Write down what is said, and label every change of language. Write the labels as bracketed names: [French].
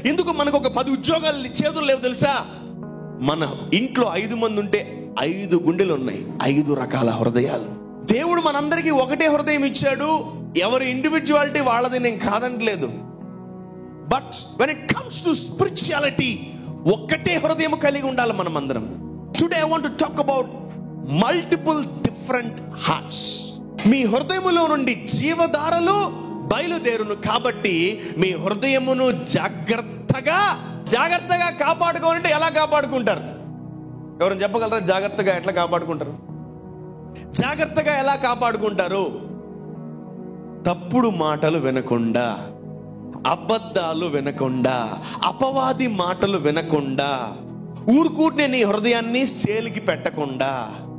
[Telugu] ఎందుకు మనకు ఒక 10 ఉద్యోగాలు చేతులు లేవు తెలుసా? మన ఇంట్లో 5 మంది ఉంటే 5 గుండెలు ఉన్నాయి, 5 రకాల హృదయాలు. దేవుడు మనందరికీ ఒకటే హృదయం ఇచ్చాడు. ఎవరి ఇండివిజువాలిటీ వాళ్ళది, నేను కాదనట్లేదు. [English] but when it comes to spirituality, [Telugu] ఒక్కటే హృదయం కలిగి ఉండాలి మనం అందరం. [English] Today I want to talk about multiple different hearts. [Telugu] మీ హృదయములో నుండి జీవధారలు బయలుదేరును. కాబట్టి మీ హృదయమును జాగ్రత్తగా కాపాడుకోవాలంటే ఎలా కాపాడుకుంటారు? ఎవరైనా చెప్పగలరా? జాగ్రత్తగా ఎట్లా కాపాడుకుంటారు? జాగ్రత్తగా ఎలా కాపాడుకుంటారు? తప్పుడు మాటలు వినకుండా, అబద్ధాలు వినకుండా, అపవాది మాటలు వినకుండా, ఊరుకూరినే నీ హృదయాన్ని సేల్కి పెట్టకుండా.